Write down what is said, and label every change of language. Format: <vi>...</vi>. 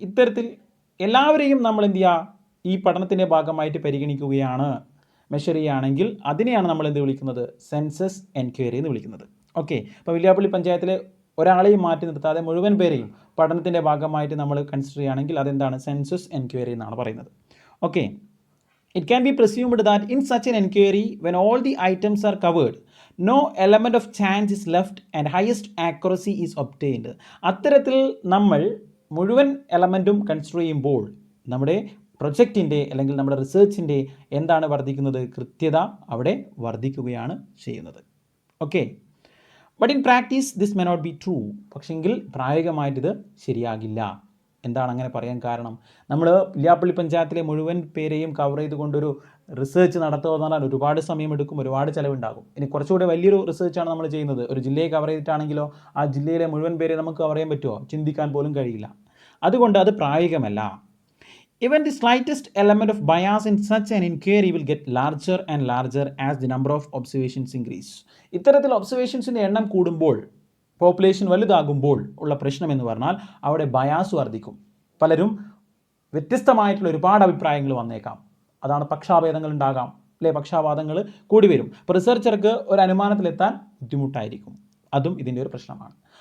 <ml>ഇത്തരത്തിൽ എല്ലാവരെയും നമ്മൾ എന്ത് ചെയ്യുക? ഈ പഠനത്തിൻ്റെ ഭാഗമായിട്ട് പരിഗണിക്കുകയാണ്, മെഷർ ചെയ്യുകയാണെങ്കിൽ അതിനെയാണ് നമ്മൾ എന്ത് വിളിക്കുന്നത്? സെൻസസ് എൻക്വയറി എന്ന് വിളിക്കുന്നത്. ഓക്കെ, അപ്പോൾ വില്യാപ്പള്ളി പഞ്ചായത്തിലെ ഒരാളെയും മാറ്റി നിർത്താതെ മുഴുവൻ പേരെയും പഠനത്തിൻ്റെ ഭാഗമായിട്ട് നമ്മൾ കൺസിഡർ ചെയ്യുകയാണെങ്കിൽ അതെന്താണ് സെൻസസ് എൻക്വയറി എന്നാണ് പറയുന്നത്.</ml> <en>Okay, it can be presumed that in such an inquiry, when all the items are covered, no element of chance is left and highest accuracy is obtained.</en> <ml>അത്തരത്തിൽ നമ്മൾ മുഴുവൻ എലമെൻറ്റും കൺസിഡർ ചെയ്യുമ്പോൾ നമ്മുടെ പ്രൊജക്റ്റിൻ്റെ അല്ലെങ്കിൽ നമ്മുടെ റിസർച്ചിൻ്റെ എന്താണ് വർദ്ധിക്കുന്നത്? കൃത്യത അവിടെ വർദ്ധിക്കുകയാണ് ചെയ്യുന്നത്. Okay,</ml> <en>But in practice this may not be true.</en> <ml>പക്ഷെങ്കിൽ പ്രായോഗികമായിട്ടിത് ശരിയാകില്ല. എന്താണ് അങ്ങനെ പറയാൻ കാരണം? നമ്മൾ ഇല്യാപ്പള്ളി പഞ്ചായത്തിലെ മുഴുവൻ പേരെയും കവർ ചെയ്തുകൊണ്ടൊരു റിസർച്ച് നടത്തുക എന്ന് പറഞ്ഞാൽ ഒരുപാട് സമയമെടുക്കും, ഒരുപാട് ചിലവുണ്ടാകും. ഇനി കുറച്ചുകൂടി വലിയൊരു റിസർച്ചാണ് നമ്മൾ ചെയ്യുന്നത്, ഒരു ജില്ലയെ കവർ ചെയ്തിട്ടാണെങ്കിലോ ആ ജില്ലയിലെ മുഴുവൻ പേരെ നമുക്ക് കവർ ചെയ്യാൻ പറ്റുമോ? ചിന്തിക്കാൻ പോലും കഴിയില്ല. അതുകൊണ്ട് അത് പ്രായോഗികമല്ല.</ml> <en>Even the slightest element of bias in such an inquiry will get larger and larger as the number of observations increase.</en> <ml>ഇത്തരത്തിൽ ഒബ്സർവേഷൻസിൻ്റെ എണ്ണം കൂടുമ്പോൾ, പോപ്പുലേഷൻ വലുതാകുമ്പോൾ ഉള്ള പ്രശ്നം എന്ന് പറഞ്ഞാൽ അവിടെ ബയാസ് വർദ്ധിക്കും. പലരും വ്യത്യസ്തമായിട്ടുള്ള ഒരുപാട് അഭിപ്രായങ്ങൾ വന്നേക്കാം. അതാണ് പക്ഷാഭേദങ്ങൾ ഉണ്ടാകാം, അല്ലേ? പക്ഷാവാദങ്ങൾ കൂടി വരും. അപ്പോൾ റിസർച്ചർക്ക് ഒരു അനുമാനത്തിലെത്താൻ ബുദ്ധിമുട്ടായിരിക്കും. അതും ഇതിൻ്റെ ഒരു പ്രശ്നമാണ്.</ml>